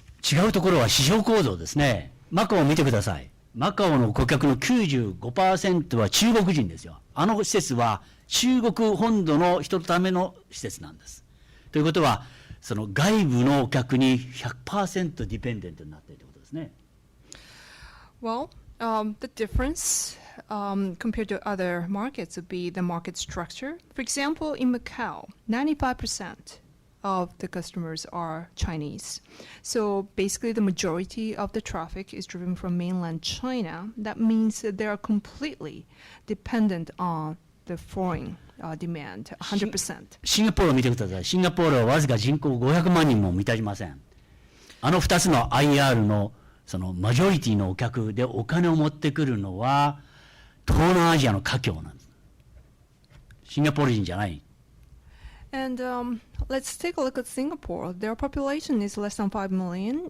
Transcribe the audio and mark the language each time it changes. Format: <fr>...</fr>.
<ja>違うところは市場構造ですね。マカオを見てください。マカオの顧客の 95% は中国人ですよ。あの施設は中国本土の人のための施設なんです。ということは、その外部のお客に 100% ディペンデントになっているということですね。</ja> <en>Well, the difference compared to other markets would be the market structure. For example, in Macau, 95% of the customers are Chinese. So basically the majority of the traffic is driven from mainland China. That means that they are completely dependent on the foreign demand, 100%.</en> <ja>シンガポールを見てください。シンガポールはわずか人口500万人も満たしません。あの2つの IR のそのマジョリティのお客でお金を持ってくるのは東南アジアの華僑なんです。シンガポール人じゃない。</ja> <en>And let's take a look at Singapore. Their population is less than 5 million.</en>